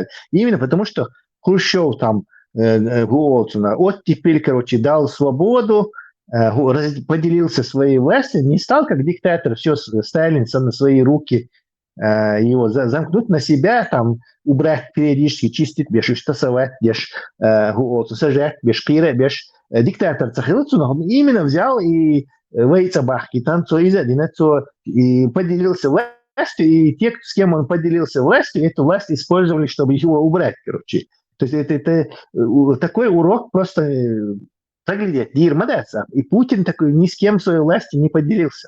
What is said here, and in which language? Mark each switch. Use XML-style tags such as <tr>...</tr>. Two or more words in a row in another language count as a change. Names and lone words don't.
<ru>Именно потому, что Хрущев там вот теперь, короче, дал свободу, поделился своей властью, не стал как диктатор, все, Сталин на свои руки его замкнуть на себя, там, убрать периодически, чистить, беш, штасовать, беш, сажать, беш, пира, беш, диктатор Цахилыцу, именно взял и вейцабахки, там, и поделился властью, и те, с кем он поделился властью, эту власть использовали, чтобы его убрать, короче. То есть это такой урок просто проглядеть, и Путин такой ни с кем своей власти не поделился.</ru>